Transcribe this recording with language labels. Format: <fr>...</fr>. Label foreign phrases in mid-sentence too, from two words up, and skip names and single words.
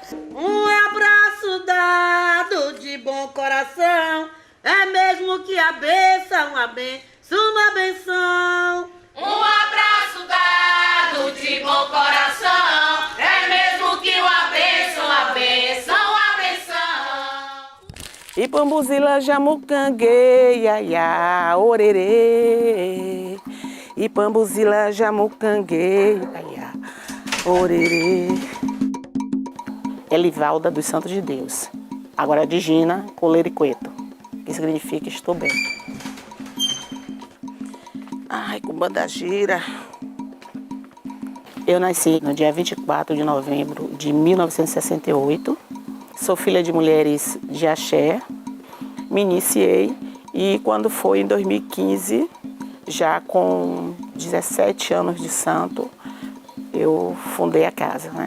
<pt>Um abraço dado de bom coração, é mesmo que a benção, uma benção. Um abraço dado de bom coração, é mesmo que uma benção, a benção. Ipambuzila jamucangue, iaiá, orerê. Ipambuzila jamucangue, iaiá, orerê. Elivalda dos Santos de Deus. Agora de Gina Coleriqueto, que significa estou bem. Ai, Cumbanda gira. Eu nasci no dia 24 de novembro de 1968. Sou filha de mulheres de axé. Me iniciei e quando foi em 2015, já com 17 anos de santo, eu fundei a casa, né?</pt>